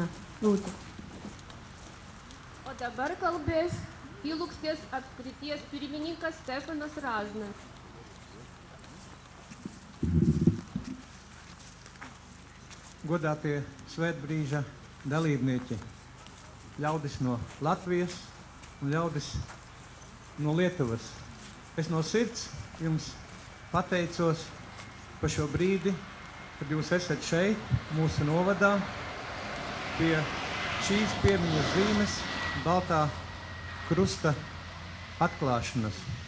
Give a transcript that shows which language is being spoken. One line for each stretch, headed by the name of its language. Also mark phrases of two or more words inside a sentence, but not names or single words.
Latvian: Lūdzu.
Lithuanian: O dabar kalbės Ilūksnes apskrities pirmininkas Stefanas Rāznas.
Latvian: Godātie svētbrīža dalībnieki, ļaudis no Latvijas un ļaudis no Lietuvas. Es no sirds jums pateicos par šo brīdi, kad jūs esat šeit, mūsu novadā, pie šīs piemiņas zīmes Baltā krusta atklāšanas.